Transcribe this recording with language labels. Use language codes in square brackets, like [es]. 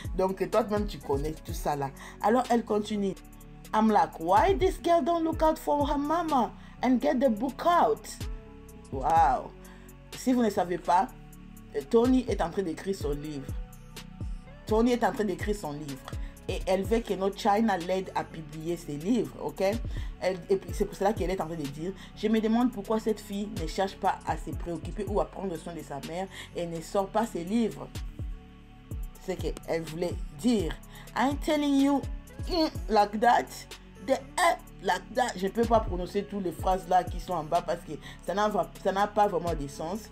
[fr] Donc, toi-même, tu connais tout ça là. Alors, elle continue. [en] I'm like, why this girl don't look out for her mama and get the book out? Wow. [fr] Si vous ne savez pas, Tony est en train d'écrire son livre. Tony est en train d'écrire son livre. Et elle veut que notre Chyna l'aide à publier ses livres, ok? Et puis c'est pour cela qu'elle est en train de dire, je me demande pourquoi cette fille ne cherche pas à se préoccuper ou à prendre soin de sa mère et ne sort pas ses livres. C'est ce qu'elle voulait dire. [en] I'm telling you, like that, like that. [fr] Je ne peux pas prononcer toutes les phrases là qui sont en bas parce que ça n'a pas vraiment de sens.